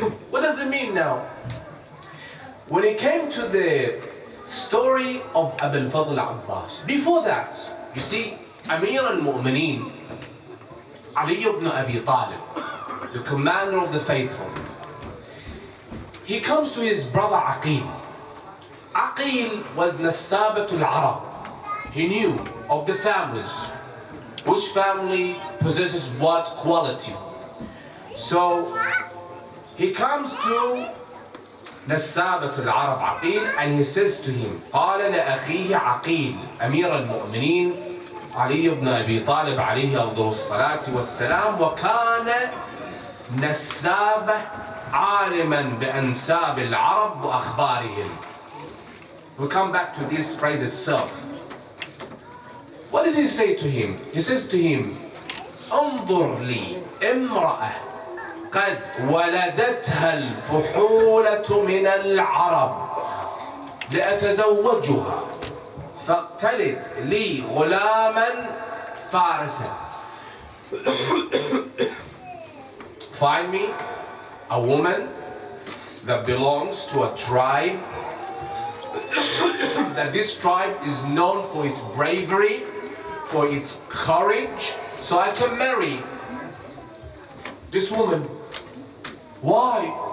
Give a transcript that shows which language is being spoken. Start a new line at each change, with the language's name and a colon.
English: What does it mean now? When it came to the story of Abu al-Fadl Abbas, before that, you see, Amir al-Mu'mineen, Ali ibn Abi Talib, the commander of the faithful, he comes to his brother Aqil. Aqil was Nasabatul Arab. He knew of the families, which family possesses what quality. So he comes to Nasabatul Arab Aqil and he says to him,
Arabic: قال لأخيه عقيل أمير المؤمنين علي بن أبي طالب عليه أفضل الصلاة والسلام وكان نسابة عالما بأنساب العرب وأخبارهم.
English: We'll come back to this phrase itself. What did he say to him? He says to him,
Arabic: انظر لي امرأة قد ولدتها الفحولة من العرب لأتزوجها فاقتلد لي غلاما فارسا.
English: Find me a woman that belongs to a tribe, that this tribe is known for its bravery, for its courage, so I can marry this woman. Why?